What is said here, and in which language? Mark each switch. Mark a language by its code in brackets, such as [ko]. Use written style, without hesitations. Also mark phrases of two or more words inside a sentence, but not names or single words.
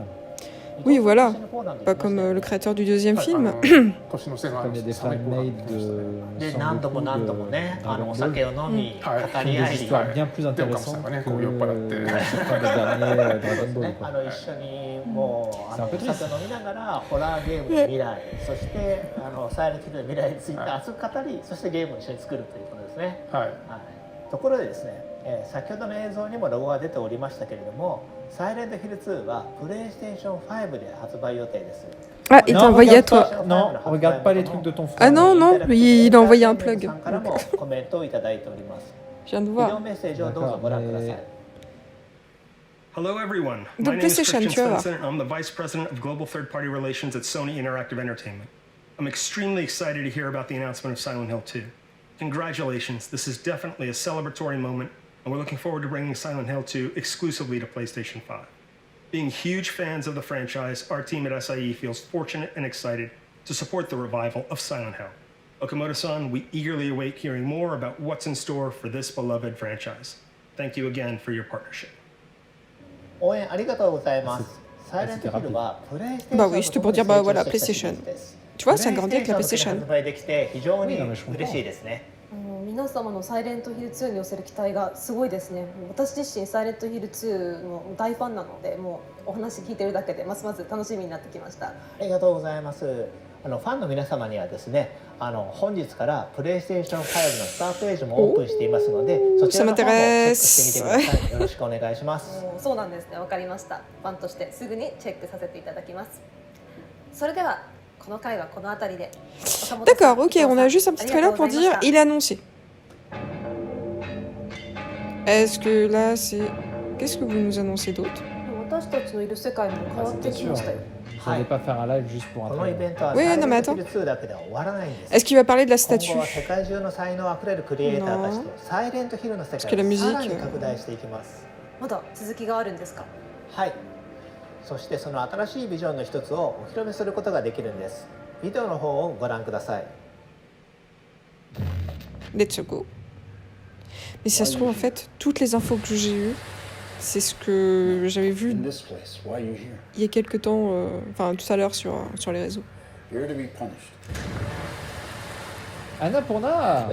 [fr] Oui, voilà. Pas comme le créateur du deuxième film. Comme il y a des fan-made de Dragon Ball, qui font des histoires bien plus intéressantes que certains des derniers Dragon Ball. C'est un peu triste. [ja] ホラーゲームの未来、そしてサイレントヒルの未来について熱く語り、そしてゲームを一緒に作るということですね。はい。ところでですね、先ほどの映像にもロゴが出ておりましたけれども、サイレントヒル2はプレイステーション5で発売予定です。 [fr] Ah, il t'a envoyé à toi. Non, regarde pas les trucs de ton frère. Ah non, non, il a envoyé un plug. Je viens de voir. [en] Hello everyone. The My name is PlayStation, Christian [fr] tu vois. [en] Svensson. I'm the Vice President of Global Third Party Relations at Sony Interactive Entertainment. I'm extremely excited to hear about the announcement of Silent Hill 2. Congratulations, this is definitely a celebratory moment, and we're looking forward to bringing Silent Hill 2 exclusively to PlayStation 5. Being huge fans of the franchise, our team at SIE feels fortunate and excited to support the revival of Silent Hill. Okamoto-san, we eagerly await hearing more about what's in store for this beloved franchise. Thank you again for your partnership. [ja] 応援ありがとうございます。サイレントヒルはプレイステーション [fr] Bah oui, c'était pour dire, bah voilà, PlayStation. Tu vois, ça grandit avec la PlayStation. [ja] 発売できて非常に嬉しいですね。皆様のサイレントヒル2に寄せる期待がすごいですね。私自身サイレントヒル2の大ファンなので、もうお話聞いてるだけでますます楽しみになってきました。ありがとうございます。ファンの皆様にはですね、本日からプレイステーション5のスタートページもオープンしていますので、そちらの方もチェックしてみてください。よろしくお願いします。そうなんですね。わかりました。ファンとしてすぐにチェックさせていただきます。それではこの回はこの辺りで。 [fr] D'accord, ok, on a juste un petit trailer pour dire il est annoncé. Est-ce que là c'est... Qu'est-ce que vous nous annoncez d'autre? [ja] 私たちのいる世界も変わってきましたよ。 [fr] Vous n'allez pas faire un live juste pour un trailer. Oui, non mais attends. Est-ce qu'il va parler de la statue? Non. Parce que la musique... [ja] まだ続きがあるんですか？はい。そしてその新しいビジョンの一つをお披露目することができるんです。ビデオの方をご覧ください。 [en] Let's go. [fr] Mais si ça se trouve, en fait, toutes les infos que j'ai eues, c'est ce que j'avais vu il y a quelques temps, enfin tout à l'heure sur les réseaux. Annapurna!